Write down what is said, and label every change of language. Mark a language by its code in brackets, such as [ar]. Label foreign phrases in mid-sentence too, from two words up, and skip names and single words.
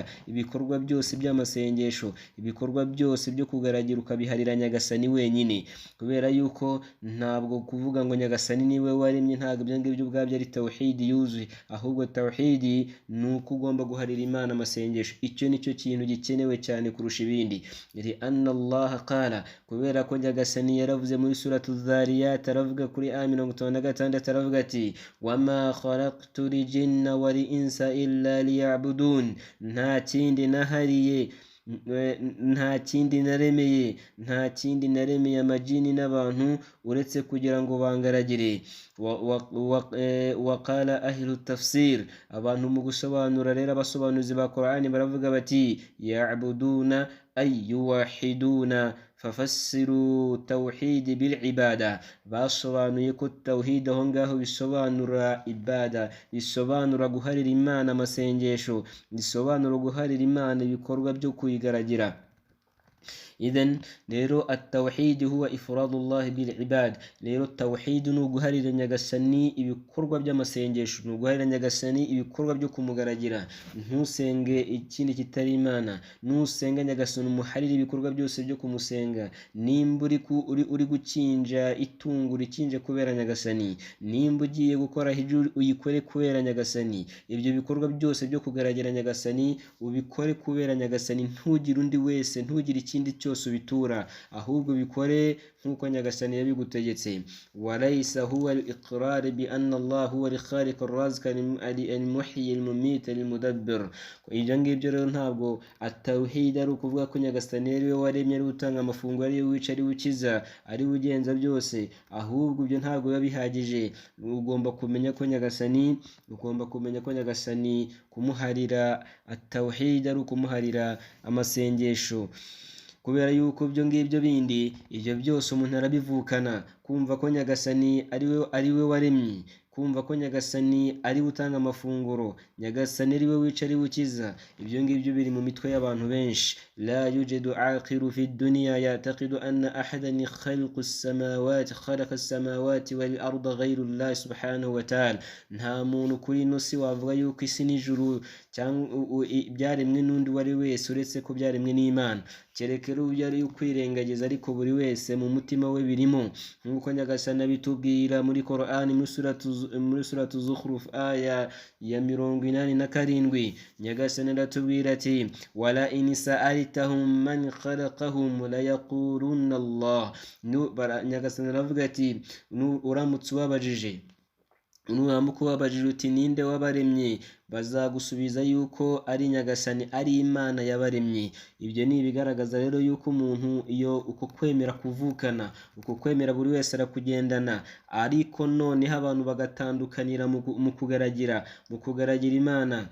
[rw] Ibikorwa byose by'amasengesho, ibikorwa byose byo kugaragira ukabiharira nyagasani wenyine, kubera yuko ntabwo kuvuga ngo nyagasani niwe waremye, ntabwo ibyo ngibyo ubwabyo ari tawhidi yuzuye, ahubwo tawhidi nuko ugomba guharira Imana amasengesho. Icyo nicyo kintu gikenewe cyane kurusha ibindi. [ar] إري أن الله قال, [rw] kubera ko nyagasani yaravuze muri suratu Dhariyat, aravuga kuri aya 56, aravuga ati [ar] وما خلقت الجن والإنس إلا ليعبدون, [rw] nta kindi nahariye, nta kindi naremeye amajini n'abantu uretse kugira ngo bangaragire. [ar] وقال أهل التفسير, [rw] abantu mu gusobanura rero abasobanuzi ba Qur'ani baravuga bati [ar] يعبدون أي يوحدون ففسروا التوحيد بالعبادة. [rw] Basobanuye ko tawhid aho ngaho bisobanura ibada, bisobanura guharira Imana amasengesho, bisobanura guharira Imana ibikorwa byo kuyigaragira. [ar] إذن rero التوحيد هو إفراد الله بالعباد. [rw] rero التوحيد nuguharira nyagasani ibikorwa by'amasengesho, nuguharira nyagasani ibikorwa byo kumugaragira, ntusenge ikindi kitari Imana, nusenga nyagasani umuharire ibikorwa byose byo kumusenga. Nimba uri gukinja itungo urikinje kubera nyagasani, nimba ugiye gukora hijuri uyikore kubera nyagasani. Ibyo bikorwa byose byo kugaragira nyagasani ubikore kubera nyagasani, ntugire undi wese, ntugire ikindi cyose ubitura, ahubwo bikore nkuko nyagasani yabigutegetse. [ar] وليس هو الإقرار بأن الله هو الخالق الرازق المحيي المميت المدبر. [rw] Ibyo ngibyo rero ntabwo at-tawhid ari ukuvuga ko nyagasani ari we waremye, ari utanga amafunguro, ari we wica, ari ukiza, ari ugenza byose, ahubwo ibyo ntabwo biba bihagije. Ugomba kumenya ko nyagasani kumuharira at-tawhid ari ukumuharira amasengesho, kubera yuko ibyo ngibyo bindi ibyo byose umuntu arabivukana. Kumva ko nyagasani ari we waremye, kumva ko nyagasani ari utanga amafunguro, nyagasani ari we wica, ari ukiza, ibyo ngibyo biri mu mitwe y'abantu benshi. [ar] لا يوجد عاقل في الدنيا يعتقد أن أحدا خلق السماوات والأرض غير الله سبحانه وتعالى. [rw] Nta muntu kuri ino si wavuga yuko isi n'ijuru cyangwa byaremwe n'undi wari wese uretse ko byaremwe n'Imana. Kerekera ubyo ari ukwirengagiza, ariko buri wese mu mutima we birimo, nk'uko nyagasani abitubwira muri Qur'ani muri suratu Zukhruf aya ya 87. Nyagasani aratubwira ati [ar] ولئن سألتهم من خلقهم ليقولن الله. [rw] Nyagasani aravuga ati uramutse ubabajije uti ninde wabaremye, bazagusubiza yuko ari nyagasani, ari Imana yabaremye. Ibyo ni ibigaragaza rero yuko umuntu iyo uko kwemera kuvukana, uko kwemera buri wese arakugendana, ariko noneho abantu bagatandukanira mu kugaragira Imana.